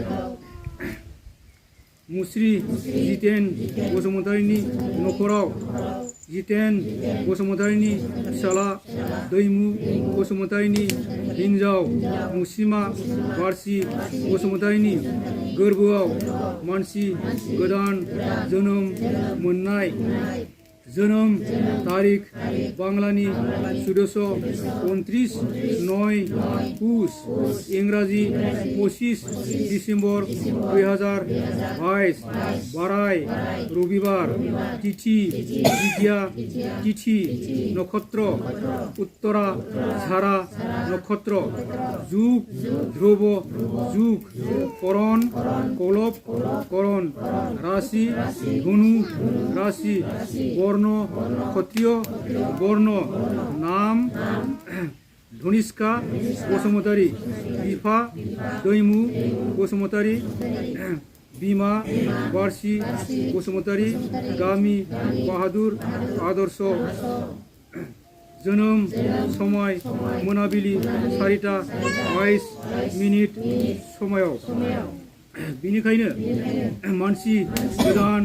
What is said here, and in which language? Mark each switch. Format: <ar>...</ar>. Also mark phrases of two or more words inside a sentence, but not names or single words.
<brx>मुस्रि जितेन बसुमतारीनि नखराव जितेन बसुमतारीनि फिसाला दैमु बसुमतारीनि हिन्जाव मुसिमा बारसि बसुमतारीनि गोरबोआव मानसि गोदान जोनोम मोननाय जोनोम तारिख बांलानि 1429 पुस इंराजि 25 डिसेम्बर 2022 बाराय रविबार तिथि द्वितीया तिथि नक्षत्र उत्तरा झारा नक्षत्र जुग ध्रुव जुग करण कलब करण राशि धनु राशि वर्ण क्षत्रिय वर्ण नाम धनिष्का बसुमतारी बिफा दैमु बसुमतारी बिमा बारसि बसुमतारी गामि बाहादुर आदर्श जोनोम समय मोनाबिलि 4:22 समायाव बिनिखायनो मानसि गोदान</brx>